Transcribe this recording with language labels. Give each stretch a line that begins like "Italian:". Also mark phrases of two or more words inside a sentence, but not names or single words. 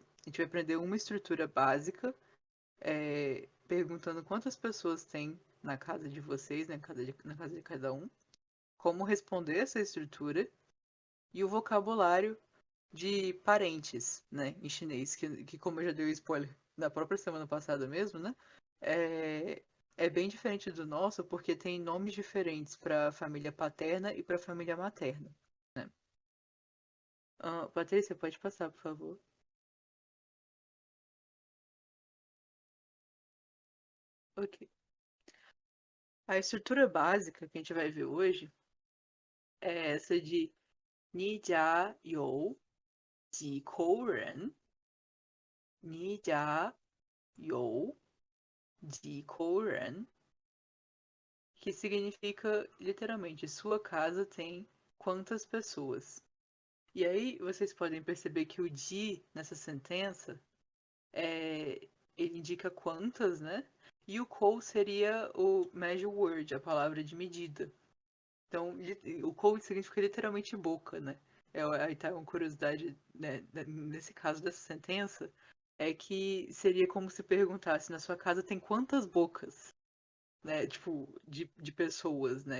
Portuguese: A gente vai aprender uma estrutura básica, perguntando quantas pessoas tem na casa de vocês, na casa de cada um, como responder essa estrutura e o vocabulário de parentes, né, em chinês, que como eu já dei o spoiler da própria semana passada mesmo, né, é, é bem diferente do nosso porque tem nomes diferentes para família paterna e para família materna, né? Patrícia, pode passar, por favor. Ok. A estrutura básica que a gente vai ver hoje é essa de
Chinese: 你家有几口人，你家有几口人,
Portuguese: que significa literalmente sua casa tem quantas pessoas. E aí vocês podem perceber que o de nessa sentença ele indica quantas, né? E o kou seria o
English: measure word,
Portuguese: a palavra de medida. Então, o kou significa literalmente boca, né? Aí tá uma curiosidade, né, nesse caso dessa sentença, é que seria como se perguntasse, na sua casa tem quantas bocas? Né? Tipo, de pessoas, né?